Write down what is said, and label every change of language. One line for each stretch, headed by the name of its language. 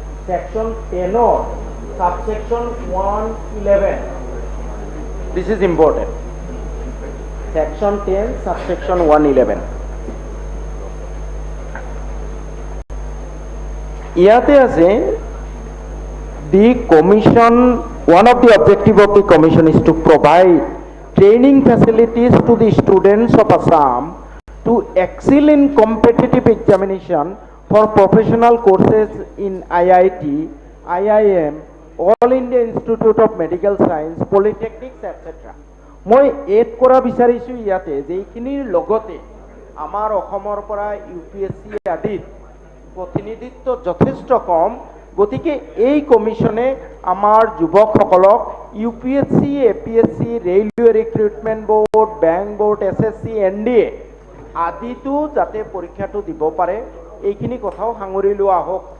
English: Section 10ৰ subsection 111, this is important. Section 10 subsection 111,
Assamese: ইয়াতে আছে
English: the commission, one of the objective of the commission is to provide training facilities to the students of Assam to excel in competitive examination for professional courses in IIT, IIM, All India Institute of Medical Science, Polytechnics, etc.
Assamese: মই add কৰা বিচাৰিছোঁ ইয়াতে যে এইখিনিৰ লগতে আমাৰ অসমৰ পৰা UPSC আদিত প্ৰতিনিধিত্ব যথেষ্ট কম, গতিকে এই কমিশনে আমাৰ যুৱকসকলক UPSC, APSC, railway recruitment board, bank board, SSC, NDA আদিতো যাতে পৰীক্ষাটো দিব পাৰে, এইখিনি কথাও সাঙুৰি লোৱা হওক।